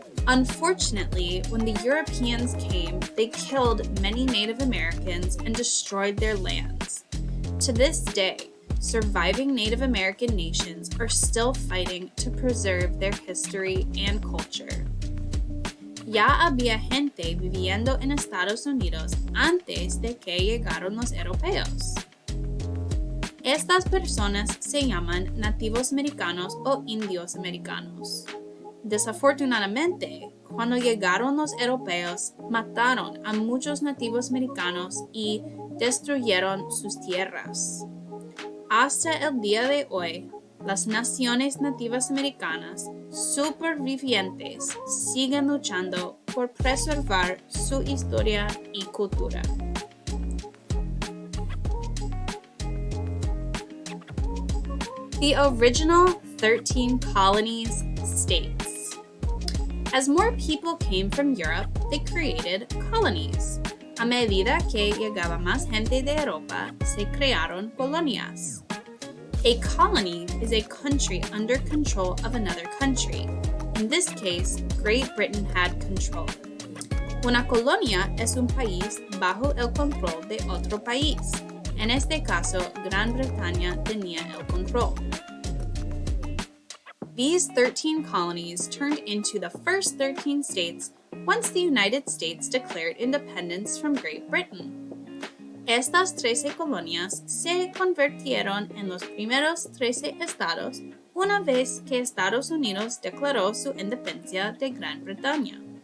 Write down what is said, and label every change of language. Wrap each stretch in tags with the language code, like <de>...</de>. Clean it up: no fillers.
<en>Unfortunately, when the Europeans came, they killed many Native Americans and destroyed their lands. To this day, surviving Native American nations are still fighting to preserve their history and culture.</en> <es>Ya había gente viviendo en Estados Unidos antes de que llegaron los europeos. Estas personas se llaman nativos americanos o indios americanos. Desafortunadamente, cuando llegaron los europeos, mataron a muchos nativos americanos y destruyeron sus tierras. Hasta el día de hoy, las naciones nativas americanas supervivientes siguen luchando por preservar su historia y cultura.</es> <en>The original 13 colonies states. As more people came from Europe, they created colonies.</en> <es>A medida que llegaba más gente de Europa, se crearon colonias.</es> <en>A colony is a country under control of another country. In this case, Great Britain had control.</en> <es>Una colonia es un país bajo el control de otro país. En este caso, Gran Bretaña tenía el control.</es> <en>These 13 colonies turned into the first 13 states once the United States declared independence from Great Britain.</en> <es>Estas 13 colonias se convirtieron en los primeros 13 estados una vez que Estados Unidos declaró su independencia de Gran Bretaña.</es>